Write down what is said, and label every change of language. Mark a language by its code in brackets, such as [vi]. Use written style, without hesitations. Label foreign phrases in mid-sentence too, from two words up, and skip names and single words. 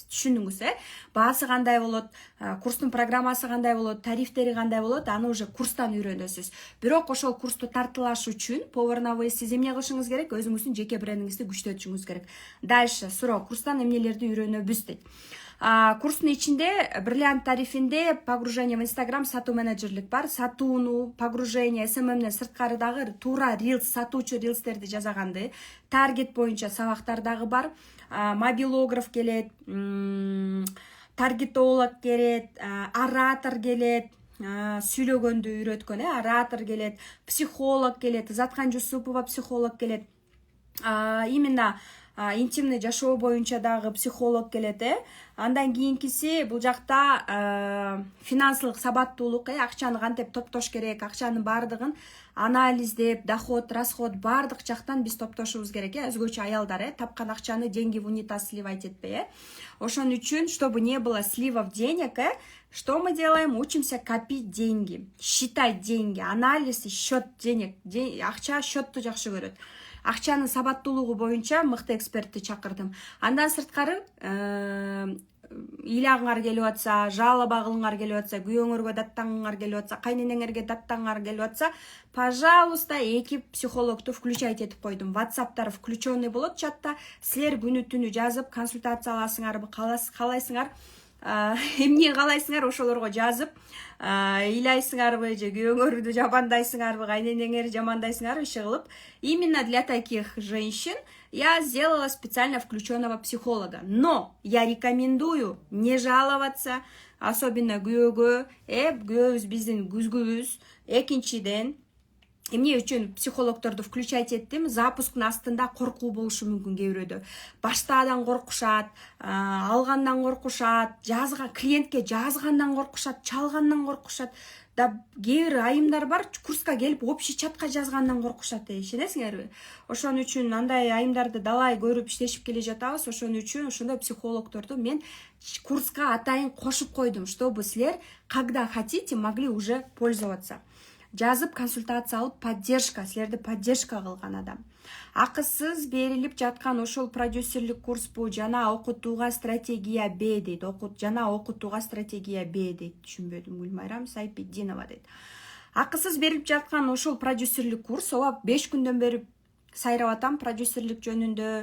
[ky] Түшүндүңүз, Баасы кандай болот, курстун программасы кандай болот, тарифтери кандай болот, аны уже курстан үйрөнөсүз. Бирок ошол курсту тартылаш үчүн [ru] повар на выезд [ky] сиз эмне кылышыңыз керек? Өзүңүздүн жеке брендиңизди күчтөтүшүңүз керек. Дальше суроо, курстан эмнелерди үйрөнөбүз дейт. Курстун ичинде бриллиант тарифинде [ru] погружение в Instagram [ky] сатуу менеджерлик бар. Сатууну, погружение, SMM'ден сырткары дагы туура рилс, сатуучу рилстерди жасаганды, таргет боюнча сабактар дагы бар. Мобилограф келет, таргетолог келет, оратор келет, сүйлөгөндү үйрөткөн, оратор келет, психолог келет, Заткан Жусупова психолог келет. [ru] Именно интимный [ky] жашоо боюнча дагы психолог келет, Андан кийинкиси бул жакта финансылык сабаттуулук, акчаны кантип топтош керек, акчанын баардыгын анализдеп, доход, расход баардык жактан биз топтошубуз керек, өзгөчө аялдар, тапкан акчаны [ru] деньги в унитаз сливать [ky] этпей, Ошон үчүн, [ru] чтобы не было сливов денег, что мы делаем? Учимся копить деньги, считать деньги, анализ и счет денег. [ky] Акча счетту жакшы көрөт. Акчанын сабаттуулугу боюнча мыкты экспертти чакырдым. Андан сырткары ыйлагыңар келип атса, жалоба кылыңар келип атса, күйөөңөргө даттангыңар келип атса, кайненеңерге даттангыңар келип атса, пожалуйста, 2 психологду включать этип койдум. WhatsApp'тар включенный болот чатта. Силер күнү түнү жазып консультация аласыңарбы, каалайсыңар, эмне каалайсыңар ошолорго жазып, ыйлайсыңарбы же күйөөңөрдү жамандайсыңарбы, кайненеңерди жамандайсыңарбы, иши кылып. [ru] Именно для таких женщин я сделала специально включенного психолога. Но я рекомендую не жаловаться, особенно [ky] күйөөгө, күйөөбүз биздин күзгүбүз. Экинчиден, эмне үчүн психологдорду включать эттим? Запусктун астында коркуу болушу мүмкүн кээ бирөөдө. Баштаадан коркушат, алгандан коркушат, клиентке жазгандан коркушат, чалгандан коркушат. Да кээ бир айымдар бар, курска келип общий чатка жазгандан коркушат, ишенесиңерби? Ошон үчүн андай айымдарды далай көрүп иштешип келе жатабыз. Ошон үчүн ошондой психологдорду мен курска атайын кошуп койдум, [ru] чтобы силер когда хотите могли уже пользоваться. [ky] Жазып консультация алып, поддержка, силерди поддержка кылган адам. Акысыз берилип жаткан ошол продюсерлик курс бу, жана окутууга стратегия Б дейт. Жана окутууга стратегия Б дейт. Түшүнбөдүм, Гүлмайрам Сайпетдинова дейт. Акысыз берилип жаткан ошол продюсерлик курс, 5 күндөн бери сайрап атам продюсерлик жөнүндө.